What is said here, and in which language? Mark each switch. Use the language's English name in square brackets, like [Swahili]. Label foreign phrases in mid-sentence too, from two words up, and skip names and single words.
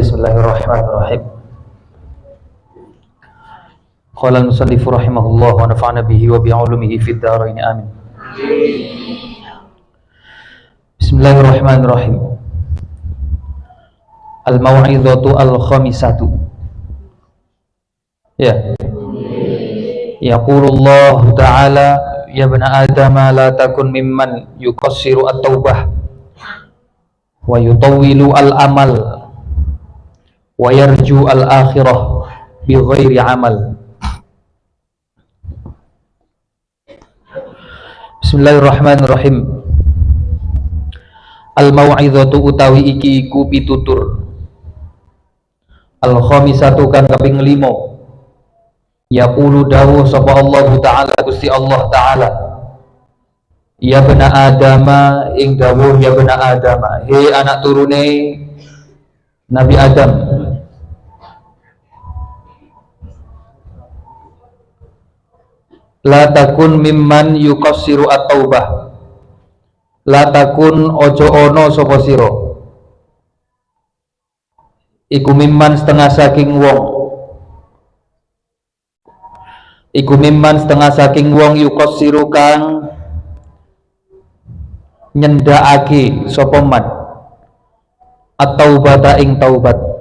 [Arabic] بسم الله الرحمن الرحيم. قال المصنف رحمه الله ونفعنا به وبعلومه في الدارين آمين. Bismillahirrahmanirrahim. الموعظة الخامسة. Ya. يقول الله تعالى يا بني آدم لا تكن ممن يقصر التوبة ويطول الأمل ويرجو الآخرة بغير عمل. Bismillahirrahmanirrahim. [Javanese] Al-mau'izatu utawi iki iku pitutur al-khamisatu kan kaping 5. Yaqulu dawuh sapa Allah Ta'ala Gusti Allah Ta'ala [Arabic] يا بني آدم [Javanese] ing dawuh [Arabic] يا بني آدم [Javanese] he anak turune Nabi Adam [Arabic] لا تكن ممن يقصر التوبة لا تكن [Javanese] ojo ono sapa sira iku mimman setengah saking wong yuqassiru kang nyendakake sapa [Arabic] من التوبة [Javanese] ing taubat